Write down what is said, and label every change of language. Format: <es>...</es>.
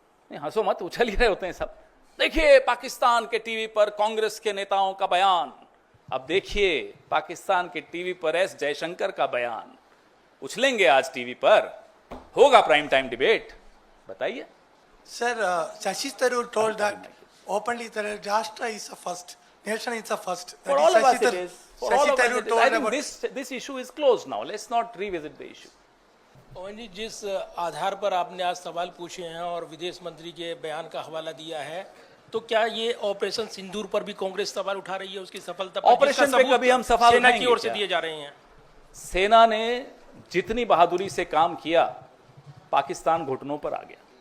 <hi>नहीं, हंसो मत, उछल ही रहे होते हैं सब। देखिए पाकिस्तान के टीवी पर कांग्रेस के नेताओं का बयान, अब देखिए पाकिस्तान के टीवी पर एस जयशंकर का बयान। उछलेंगे आज टीवी पर, होगा प्राइम टाइम डिबेट। बताइए</hi> <en>Sir, Shashi Tharoor told that openly that Rashtra is the first, nation is the first. For all of us it is. For all of us it is. I think this issue is closed now. Let's not revisit the issue.</en> <hi>पवन जी, जिस आधार पर आपने आज सवाल पूछे हैं और विदेश मंत्री के बयान का हवाला दिया है, तो क्या ये ऑपरेशन सिंदूर पर भी कांग्रेस सवाल उठा रही है, उसकी सफलता पर? ऑपरेशन पे कभी हम सवाल सेना की उठाएंगे ओर से क्या? दिए जा रहे हैं। सेना ने जितनी बहादुरी से काम किया, पाकिस्तान घुटनों पर आ गया।</hi>